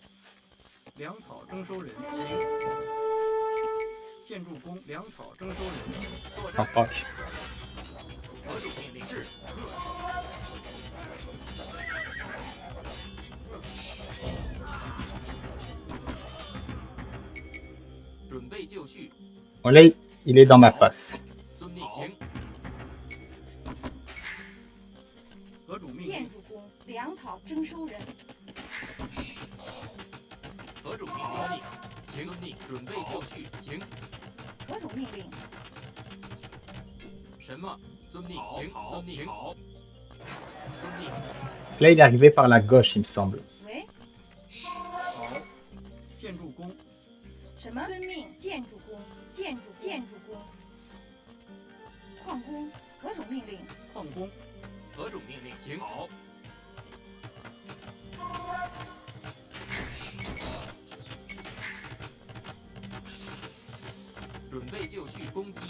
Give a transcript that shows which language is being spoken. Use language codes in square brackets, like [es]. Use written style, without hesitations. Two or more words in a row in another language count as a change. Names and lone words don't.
[zh] 粮草征收人，行。建筑工，粮草征收人，作战，好fuck。何种命令？是。准备就绪， [fr] Bon là, il est dans ma face. [zh] 遵命。行。何种命令建？筑工，粮草征收人，何种命令？行，遵命。准备就绪，行。何种命令？什么？遵命。行，遵命。好，遵命。 [fr] Là, il est arrivé par la gauche, il me semble. [zh] 喂，好，建筑工，什么？遵命。建筑工，建筑工，矿工，何种命令？矿工，何种命令？行。好。准备就绪，攻击。